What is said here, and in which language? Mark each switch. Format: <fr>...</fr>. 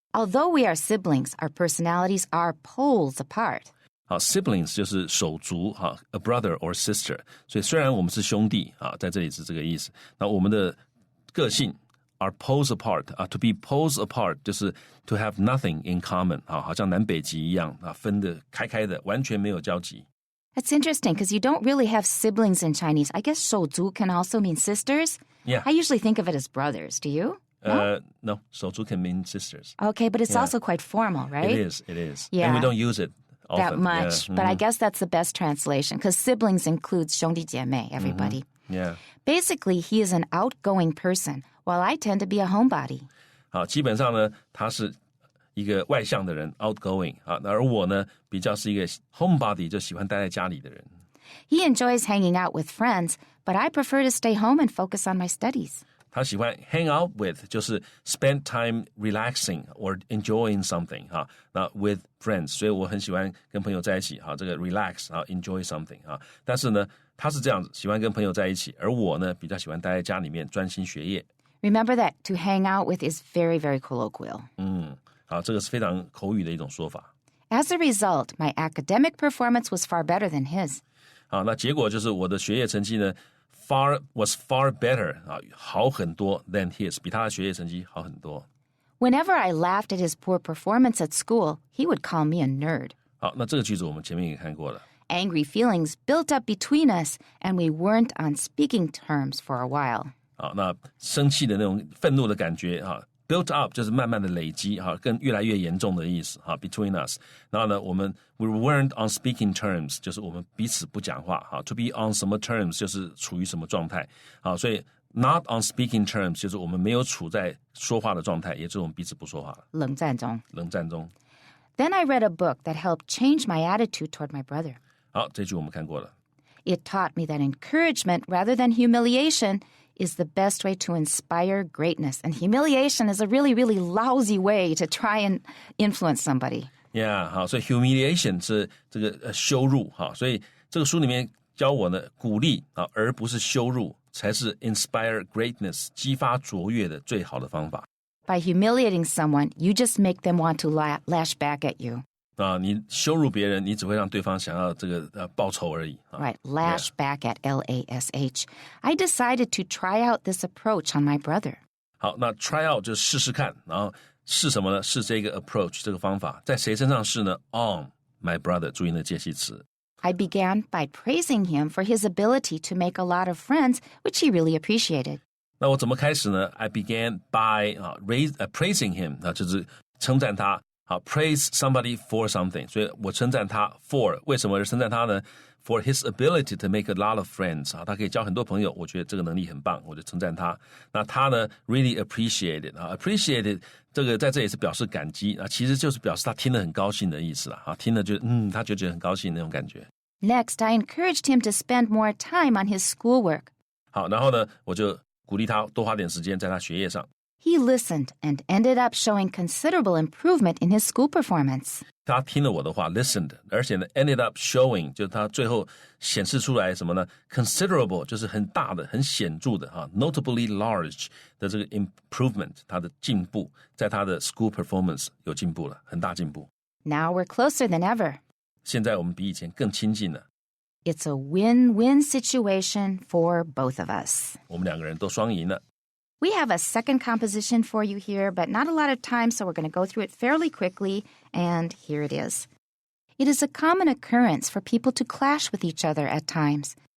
<en>Although we are siblings, our personalities are poles apart.</en> <zh>好 ，siblings 就是手足哈 ，</zh> <en>a brother or sister。</en> <zh>所以虽然我们是兄弟啊，在这里是这个意思。那我们的个性</zh> <en>are poles apart</en> <zh>啊 ，</zh> <en>to be poles apart</en> <zh>就是</zh> <en>to have nothing in common</en> <zh>啊，好像南北极一样啊，分得开的，完全没有交集。</zh> <en>That's interesting because you don't really have siblings in Chinese. I guess 手足 can also mean sisters. Yeah. I usually think of it as brothers. Do you?No, 手足 can mean sisters. Okay, but it's also quite formal, right? It is. Yeah. And we don't use it often. That much. But I guess that's the best translation because siblings includes</en> <zh>兄弟姐妹,</zh> <en>everybody. Yeah. Basically, he is an outgoing person, while I tend to be a homebody.</en> <zh>好，基本上呢，他是一个外向的人 outgoing 啊，而我呢比较是一个 homebody 就喜欢待在家里的人。</zh> <en>He enjoys hanging out with friends, but I prefer to stay home and focus on my studies.</en> <zh>他喜欢</zh> <en>hang out with</en> <zh>就是</zh> <en>spend time relaxing or enjoying something</en> <zh>哈，那</zh> <en>with friends，</en> <zh>所以我很喜欢跟朋友在一起哈，这个 relax 啊 enjoy something 啊，但是呢他是这样子喜欢跟朋友在一起，而我呢比较喜欢待在家里面专心学业。</zh> <en>Remember that to hang out with is very, very colloquial.</en> <zh>好，这个是非常口语的一种说法。</zh> <en>As a result, my academic performance was far better than his.</en> <zh>好，那结果就是我的学业成绩呢</zh> <en>was far better</en> <zh>啊，好很多</zh> <en>than his，</en> <zh>比他的学业成绩好很多。</zh> <en>Whenever I laughed at his poor performance at school, he would call me a nerd.</en> <zh>好，那这个句子我们前面也看过了。</zh> <en>Angry feelings built up between us, and we weren't on speaking terms for a while.</en> <zh>好，那生气的那种愤怒的感觉啊 ，</zh> <en>built up</en> <zh>就是慢慢的累积哈，更越来越严重的意思哈 ，</zh> <en>between us。</en> <zh>然后呢，</zh> <en>we weren't on speaking terms，</en> <zh>就是我们彼此不讲话哈。</zh> <en>To be on</en> <zh>什么 terms 就是处于什么状态，好，所以</zh> <en>not on speaking terms</en> <zh>就是我们没有处在说话的状态，也就是我们彼此不说话了。冷战中。</zh> <en>Then I read a book that helped change my attitude toward my brother.</en> <zh>好，这句我们看过了。</zh> <en>It taught me that encouragement rather than humiliation is the best way to inspire greatness, and humiliation is a really, really lousy way to try and influence somebody.</en> <zh>Yeah, 好，所以 humiliation 是这个羞辱，好，所以这个书里面教我呢，鼓励啊，而不是羞辱，才是</zh> <en>inspire greatness</en> <zh>激发卓越的最好的方法。</zh> <en>By humiliating someone, you just make them want to lash back at you.</en> <zh>啊，你羞辱别人，你只会让对方想要这个报仇而已。</zh> <en>Right, lash back at LASH. I decided to try out this approach on my brother.</en> <zh>好，那 try out 就试试看，然后试什么呢？试这个 approach 这个方法，在谁身上试呢 ？</zh> <en>On my brother，</en> <zh>注意那介系词。</zh> <en>I began by praising him for his ability to make a lot of friends, which he really appreciated.</en> <zh>那我怎么开始呢 ？</zh> <en>I began by praising him，</en> <zh>就是称赞他。好 ，</zh> <en>praise somebody for something，</en> <zh>所以我称赞他 for 为什么而称赞他呢 ？</zh> <en>For his ability to make a lot of friends，</en> <zh>他可以交很多朋友，我觉得这个能力很棒，我就称赞他。那他呢 ，</zh> <en>really appreciated appreciated</en> <zh>这个在这里是表示感激其实就是表示他听了很高兴的意思啦听了就他就觉得很高兴那种感觉。</zh> <en>Next, I encouraged him to spend more time on his schoolwork.</en> <zh>好，然后呢，我就鼓励他多花点时间在他学业上。</zh> <en>He listened and ended up showing considerable improvement in his school performance.</en> <zh>他听了我的话 listened， 而且呢</zh> <en>ended up showing</en> <zh>就是他最后显示出来什么呢 considerable 就是很大的很显著的</zh> <en>notably large</en> <zh>的这个 improvement 他的进步在他的</zh> <en>school performance</en> <zh>有进步了很大进步。</zh> <en>Now we're closer than ever.</en> <zh>现在我们比以前更亲近了。</zh> <en>It's a win-win situation for both of us.</en> <zh>我们两个人都双赢了。</zh> <en>We have a second composition for you here, but not a lot of time, so we're going to go through it fairly quickly, and here it is. It is a common occurrence for people to clash with each other at times.</en>